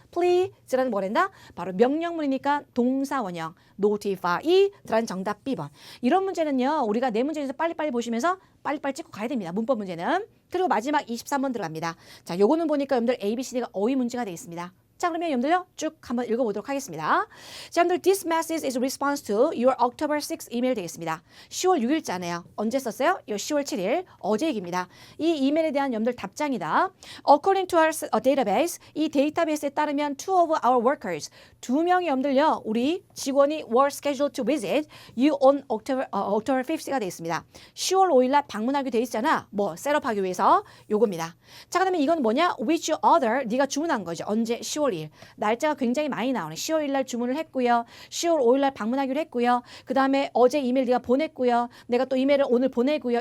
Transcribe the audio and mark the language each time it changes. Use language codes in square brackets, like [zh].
[ko] please라는 뭐란다? 바로 명령문이니까 동사 원형 notify 들어간 정답 B번. 이런 문제는요. 우리가 네 문제에서 빨리빨리 보시면서 빨리빨리 찍고 가야 됩니다. 문법 문제는. 그리고 마지막 23번 들어갑니다. 자, 요거는 보니까 여러분들 A, B, C, D가 어휘 문제가 되겠습니다. 자, 그러면 여러분들요 쭉 한번 읽어보도록 하겠습니다. [en] 자, 여러분들 this message is response to your October 6 [ko] 이메일 되겠습니다. 10월 6일자네요. 언제 썼어요? 요 10월 7일 어제 얘기입니다. 이 이메일에 대한 여러분들 답장이다. [en] According to our database, [ko] 이 데이터베이스에 따르면 [en] two of our workers, [ko] 두 명이 여러분들요 우리 직원이 [en] were scheduled to visit you on October 5th가 되겠습니다. [ko] 10월 5일날 방문하게 돼 있잖아. 뭐 셋업하기 위해서 요겁니다. 자, 그다음에 이건 뭐냐? [en] Which other? [ko] 네가 주문한 거죠. 언제? 10월 2일. 날짜가 굉장히 많이 나오네. 10월 1일 날 주문을 했고요. 10월 5일 날 방문하기로 했고요. 그 다음에 어제 이메일 네가 보냈고요. 내가 또 이메일을 오늘 보내고요.